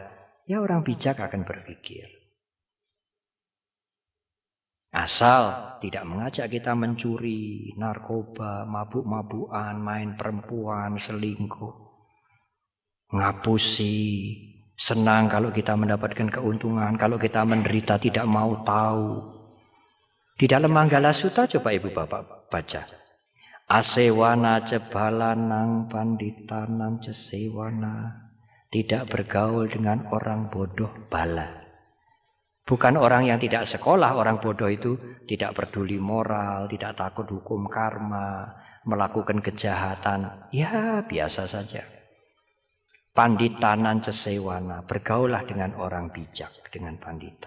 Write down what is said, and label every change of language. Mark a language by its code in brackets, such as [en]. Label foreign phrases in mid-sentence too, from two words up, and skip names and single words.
[id] Ya orang bijak akan berpikir. Asal tidak mengajak kita mencuri, narkoba, mabuk-mabukan, main perempuan, selingkuh. Ngapusi, senang kalau kita mendapatkan keuntungan, kalau kita menderita tidak mau tahu. Di dalam Manggala Sutta coba ibu bapak baca. [pi] Asewana cebalanang panditanang cesewana. [id] Tidak bergaul dengan orang bodoh bala. Bukan orang yang tidak sekolah, orang bodoh itu tidak peduli moral, tidak takut hukum karma, melakukan kejahatan. Ya biasa saja. [pi] Panditanan cesewana, [id] bergaulah dengan orang bijak, dengan pandita.